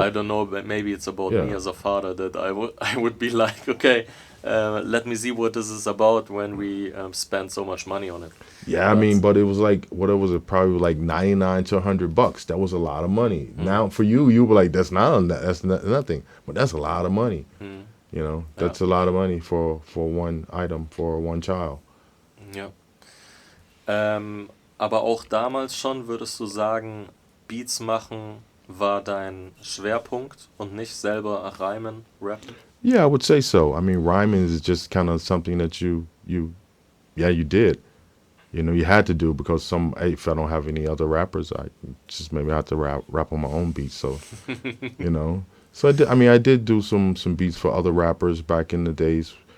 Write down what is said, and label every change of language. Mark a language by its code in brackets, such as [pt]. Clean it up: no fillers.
[en] I don't know, but maybe it's about me as a father that I would be like, okay, let me see what this is about when we spend so much money on it. Yeah, I mean, but it was like, probably like $99 to $100. That was a lot of money. Now for you were like, that's nothing, but that's a lot of money. That's a lot of money for one item, for one child. [de] Ja. Aber auch damals schon, würdest du sagen, Beats machen war dein Schwerpunkt und nicht selber reimen, rappen? [en] Yeah, I would say so. I mean, rhyming is just kind of something that you did. You had to do, because if I don't have any other rappers, I just maybe have to rap on my own beats. So, So I did do some beats for other rappers back in the days.